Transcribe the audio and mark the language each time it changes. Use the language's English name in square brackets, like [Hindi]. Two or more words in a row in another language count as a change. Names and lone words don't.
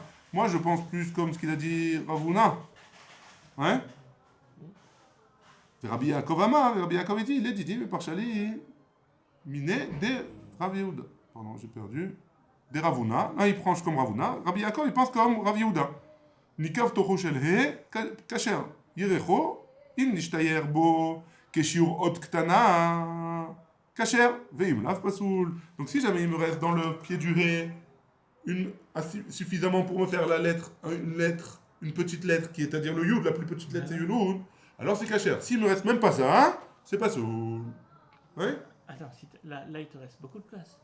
[French] Moi, je pense plus comme ce qu'il a dit Ravuna. Ouais? Rabbi Yaakov Amar, Rabbi Yaakov dit, les didim par éliminer des Rav Yehuda. Pardon, j'ai perdu. Des Ravuna. Là, il prend comme Ravuna. Rabbi Yaakov, il pense comme Rav Yehuda. [Hebrew] ניקב תוכו של ה"א, כשר. ירכו, אם נשתייר בו, כשיעור אות קטנה. כשר, ואם לאו פסול. [French] Donc si jamais il me reste dans le pied du hé suffisamment pour me faire la lettre, une petite lettre qui est à dire le yud, la plus petite lettre c'est yulun, alors c'est kasher. S'il me reste même pas ça, c'est pasoul. Ouais? Attends, là il te reste beaucoup de place.